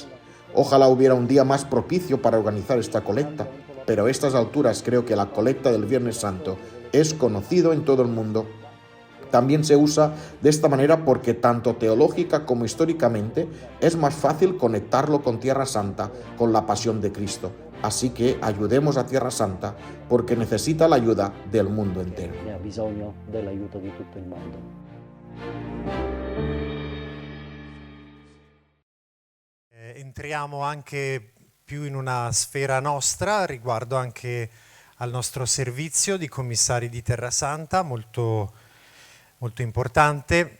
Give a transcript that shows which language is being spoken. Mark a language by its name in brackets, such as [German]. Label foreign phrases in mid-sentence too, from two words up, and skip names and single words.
[Spanish] Ojalá hubiera un día más propicio para organizar esta colecta, pero a estas alturas creo que la colecta del Viernes Santo es conocido en todo el mundo. También se usa de esta manera porque tanto teológica como históricamente es más fácil conectarlo con Tierra Santa, con la pasión de Cristo. Así que ayudemos a Tierra Santa porque necesita la ayuda del mundo entero. [Italian] Ha bisogno dell'aiuto di tutto il mondo. Entriamo anche più in una sfera nostra, riguardo anche al nostro servizio di commissari di Terra Santa, molto, molto importante.